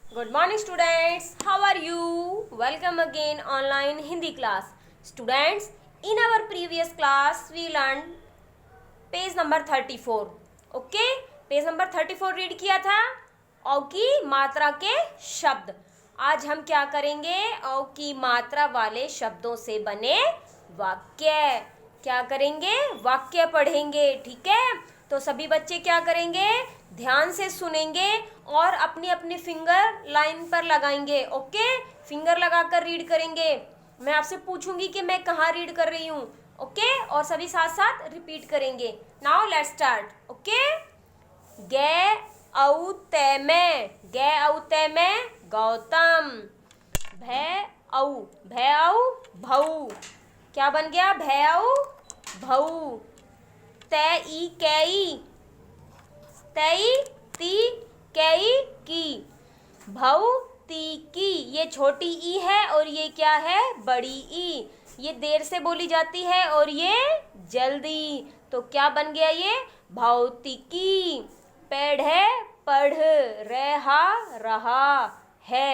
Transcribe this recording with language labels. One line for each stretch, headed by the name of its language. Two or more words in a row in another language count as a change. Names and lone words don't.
English: Good morning students. How are you? Welcome again online Hindi class. Students, in our previous class we learned page number 34.
Hindi: ओके,
English: page number
Hindi: 34 रीड किया था. औ की मात्रा के शब्द. आज हम क्या करेंगे? औ की मात्रा वाले शब्दों से बने वाक्य. क्या करेंगे? वाक्य पढ़ेंगे. ठीक है, तो सभी बच्चे क्या करेंगे? ध्यान से सुनेंगे और अपनी अपनी
English: finger line
Hindi: पर लगाएंगे. ओके, फिंगर लगाकर रीड करेंगे. मैं आपसे पूछूंगी कि मैं कहाँ रीड कर रही हूँ. ओके, और सभी साथ साथ रिपीट करेंगे.
English: now let's start.
Hindi: ओके, गे औ ते में, गे औ ते में गौतम. भै औ भऊ. क्या बन गया? भै औ भऊ. तै ई कैई, तई ती कैई की. भऊ ती की, ये छोटी ई है और ये क्या है? बड़ी ई. ये देर से बोली जाती है और ये जल्दी. तो क्या बन गया ये? भौतिकी. पेड़ है पढ़ रहा है.